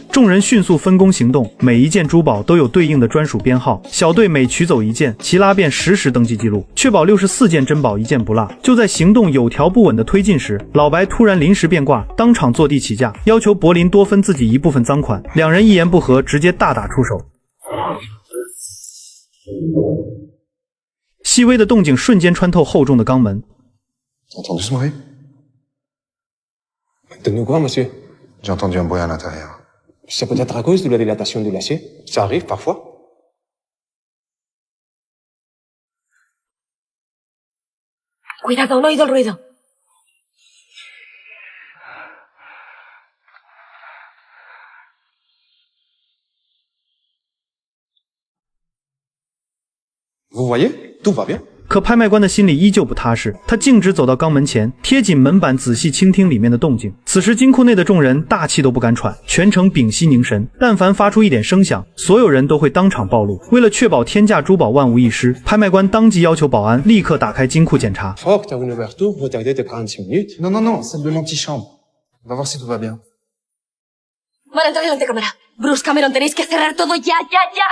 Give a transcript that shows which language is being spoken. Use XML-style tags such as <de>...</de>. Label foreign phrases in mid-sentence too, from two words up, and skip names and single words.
<zh>众人迅速分工行动，每一件珠宝都有对应的专属编号，小队每取走一件，齐拉便实时登记记录，确保64件珍宝一件不落。就在行动有条不紊的推进时，老白突然临时变卦，当场坐地起价，要求柏林多分自己一部分赃款。两人一言不合，直接大打出手。细微的动静瞬间穿透厚重的钢门。</zh> <fr>Entendu ce bruit? De nous quoi, monsieur? J'ai entendu un bruit à l'intérieur. C'est peut-être à cause de la dilatation de l'acier. Ça arrive parfois.</fr> <es>Cuidado, no he oído el ruido.</es> <fr>Vous voyez? Tout va bien.</fr> <zh>可拍卖官的心里依旧不踏实，他径直走到钢门前，贴紧门板仔细倾听里面的动静。此时金库内的众人大气都不敢喘，全程屏息凝神，但凡发出一点声响，所有人都会当场暴露。为了确保天价珠宝万无一失，拍卖官当即要求保安立刻打开金库检查。</zh> <fr>Faut que t'as une ouverture, retardez de 46 minutes. Non, non, non, celle de l'antichambre. On va voir si tout va bien.</fr> <es>Van a entrar en la antecámara. Bruce Cameron, tenéis que cerrar todo ya, ya, ya.</es>